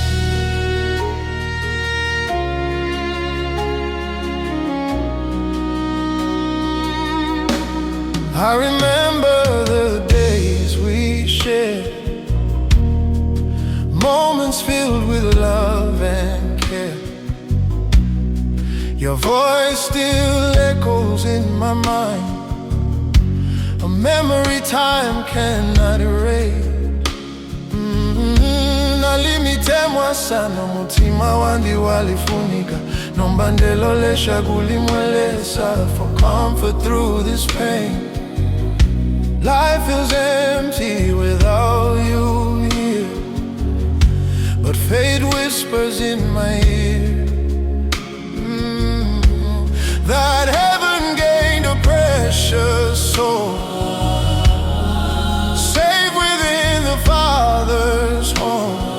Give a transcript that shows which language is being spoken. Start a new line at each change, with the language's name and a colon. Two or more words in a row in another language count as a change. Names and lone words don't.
English: I remember the days we shared, moments filled with love and care. Your voice still echoes in my mind, a memory time cannot erase.
Bemba: Nalimitemwa sana, umutima wandi walifunika. Nombandelo lesha kuli Mwe Lesa,
English: for comfort through this pain. Life is empty without you here, but fate whispers in my ear that heaven gained a precious soul, safe within the Father's home.